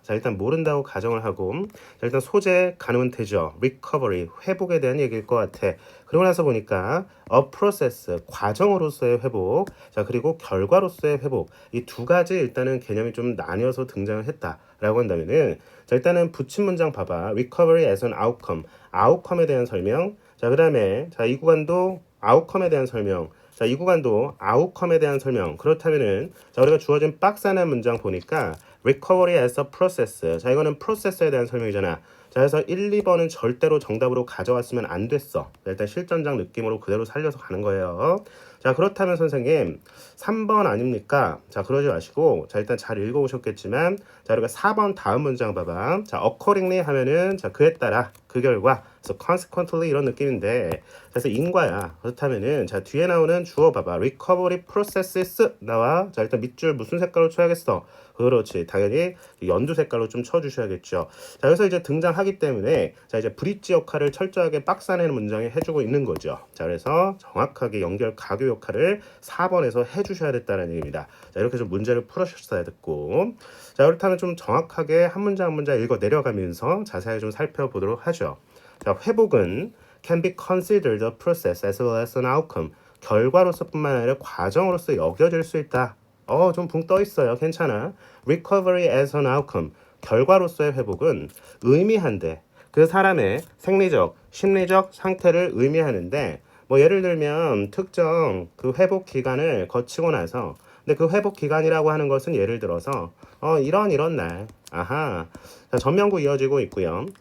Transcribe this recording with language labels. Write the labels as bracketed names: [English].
[Korean] 자, 일단 모른다고 가정을 하고, 자, 일단 소재 가능은 되죠. recovery, 회복에 대한 얘기일 것 같아. 그러고 나서 보니까 [English] a process, [Korean] 과정으로서의 회복, 자, 그리고 결과로서의 회복, 이 두 가지 일단은 개념이 좀 나뉘어서 등장을 했다라고 한다면은, 자, 일단은 붙인 문장 봐봐. [English] recovery as an outcome, [Korean] 아웃컴에 대한 설명. 자, 그 다음에 자, 이 구간도 아웃컴에 대한 설명. 자, 이 구간도 아웃컴에 대한 설명. 그렇다면은 자, 우리가 주어진 박스 안의 문장 보니까 [English] recovery as a process. [Korean] 자, 이거는 process에 대한 설명이잖아. 자, 그래서 1, 2번은 절대로 정답으로 가져왔으면 안 됐어. 일단 실전장 느낌으로 그대로 살려서 가는 거예요. 자, 그렇다면 선생님 3번 아닙니까? 자, 그러지 마시고 자, 일단 잘 읽어오셨겠지만 자, 우리가 4번 다음 문장 봐봐. 자, accordingly 하면은 자, 그에 따라 그 결과, 그래서 consequently 이런 느낌인데, 그래서 인과야. 그렇다면은 자, 뒤에 나오는 주어 봐봐. [English] recovery processes 나와. [Korean] 자, 일단 밑줄 무슨 색깔로 쳐야겠어? 그렇지. 당연히 연두 색깔로 좀 쳐주셔야겠죠. 자, 그래서 이제 등장하기 때문에 자, 이제 브릿지 역할을 철저하게 박스 안에 문장에 해주고 있는 거죠. 자, 그래서 정확하게 연결 가교 역할을 4번에서 해주셔야 됐다는 얘기입니다. 자, 이렇게 좀 문제를 풀으셨어야 됐고, 자, 그렇다면 좀 정확하게 한 문장 한 문장 읽어 내려가면서 자세히 좀 살펴보도록 하죠. [English] 자, 회복은 can be considered a process as well as an outcome. [Korean] 결과로서뿐만 아니라 과정으로서 여겨질 수 있다. 좀 붕 떠 있어요. 괜찮아. [English] recovery as an outcome. [Korean] 결과로서의 회복은 의미한데 그 사람의 생리적, 심리적 상태를 의미하는데, 뭐 예를 들면 특정 그 회복 기간을 거치고 나서, 근데 그 회복 기간이라고 하는 것은 예를 들어서 이런 날, 아하, 자, 전면구 이어지고 있고요.